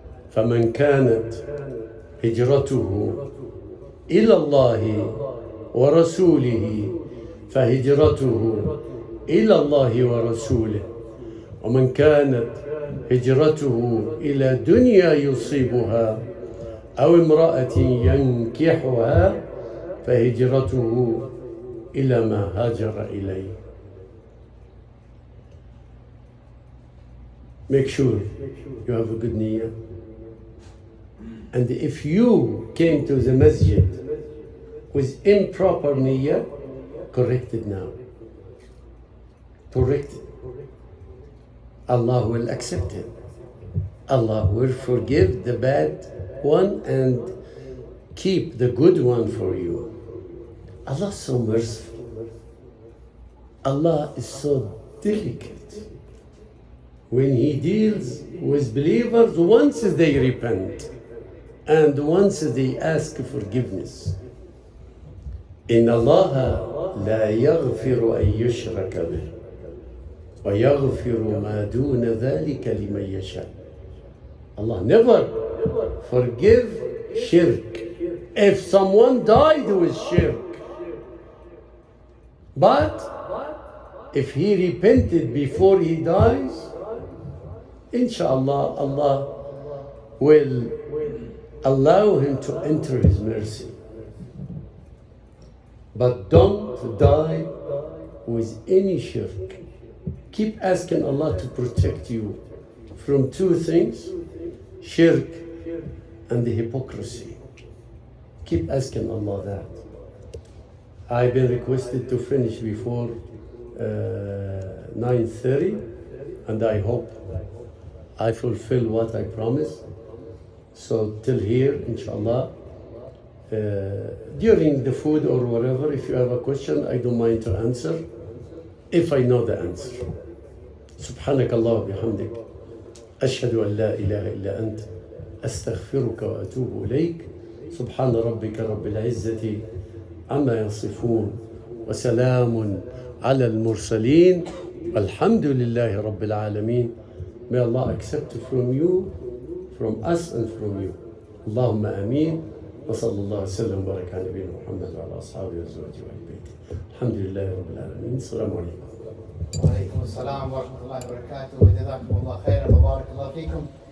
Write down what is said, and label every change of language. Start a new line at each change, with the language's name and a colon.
Arabic: فمن كانت هجرته إلى الله ورسوله فهجرته إلى الله ورسوله. ومن كانت هجرته إلى دنيا يصيبها أو امرأة ينكحها فهجرته إلى ما هاجر إليه.
English: make sure you have a good niyyah. And if you came to the masjid with improper niyyah, correct it now. Correct it. Allah will accept it. Allah will forgive the bad one and keep the good one for you. Allah is so merciful. Allah is so delicate. When He deals with believers, once they repent and once they ask forgiveness.
Arabic: إن الله لا يغفر أن يشرك به ويغفر ما دون ذلك لمن يشاء.
English: Allah never forgive shirk. If someone died with shirk, but if he repented before he dies, inshallah, Allah will allow him to enter His mercy. But don't die with any shirk. Keep asking Allah to protect you from two things, shirk and the hypocrisy. Keep asking Allah that. I've been requested to finish before 9:30, and I hope I fulfill what I promised. So till here, inshallah. During the food or whatever, if you have a question, I don't mind to answer, if I know the answer.
Arabic: سبحانك الله وبحمدك أشهد أن لا إله إلا أنت أستغفرك وأتوب إليك. سبحان ربك رب العزة عما يصفون وسلام على المرسلين والحمد لله رب العالمين.
English: May Allah accept from you, from us and from you.
Arabic: اللهم آمين. وصلى الله وسلم وبارك على نبينا محمد وعلى اصحابه وازواجه واهل بيته. الحمد لله رب العالمين. السلام عليكم. وعليكم السلام ورحمة الله وبركاته. وجزاكم الله خيرا وبارك الله فيكم.